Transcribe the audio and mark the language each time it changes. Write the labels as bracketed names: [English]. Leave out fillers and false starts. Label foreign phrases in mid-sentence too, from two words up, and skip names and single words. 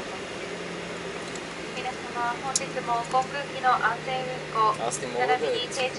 [Japanese] 皆様、本日も航空機の安全運航、 [Bulgarian] Аз не мога [Japanese] 並び [Bulgarian] да [Japanese] に定